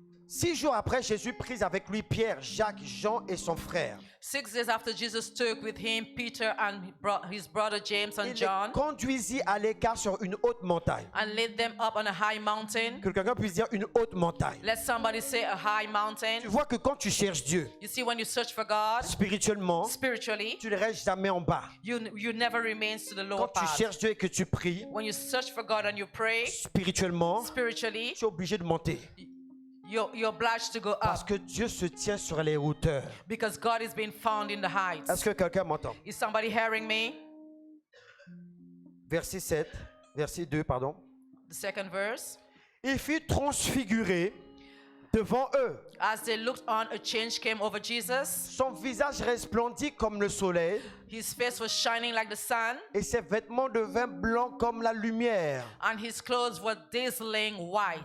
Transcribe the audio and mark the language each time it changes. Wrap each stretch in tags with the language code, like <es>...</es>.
<fr>6 jours après, Jésus prit avec lui Pierre, Jacques, Jean et son frère.</fr> <en>6 days after Jesus took with him Peter and his brother James</en> <fr>Il</fr> <en>and</en> <fr>les</fr> <en>John,</en> <fr>conduisit à l'écart sur une haute montagne.</fr> <en>and led them up on a high mountain.</en> <fr>Que quelqu'un puisse dire une haute montagne.</fr> <en>Let somebody say a high mountain.</en> <fr>Tu vois que quand tu cherches Dieu,</fr> <en>You see, when you search for God</en> <fr>spirituellement,</fr> <en>spiritually,</en> <fr>tu ne restes jamais en bas.</fr> <en>you never remain to the lower</en> <fr>Quand tu</fr> <en>part.</en> <fr>cherches Dieu et que tu pries,</fr> <en>When you search for God and you pray</en> <fr>spirituellement,</fr> <en>spiritually,</en> <fr>tu es obligé de monter.</fr> <en>you're obliged to go</en> <fr>Parce</fr> <en>up,</en> <fr>que Dieu se tient sur les hauteurs.</fr> <en>because God is being found in the heights.</en> <fr>Est-ce que quelqu'un m'entend?</fr> <en>Is somebody hearing me?</en> <fr>Verset 7, verset 2, pardon.</fr> <en>The second verse.</en> <fr>Il fut transfiguré devant eux.</fr> <en>As they looked on, a change came over Jesus.</en> <fr>Son visage resplendit comme le soleil</fr> <en>His face was shining like the sun,</en> <fr>et ses vêtements devinrent blancs comme la lumière.</fr> <en>and his clothes were dazzling white.</en>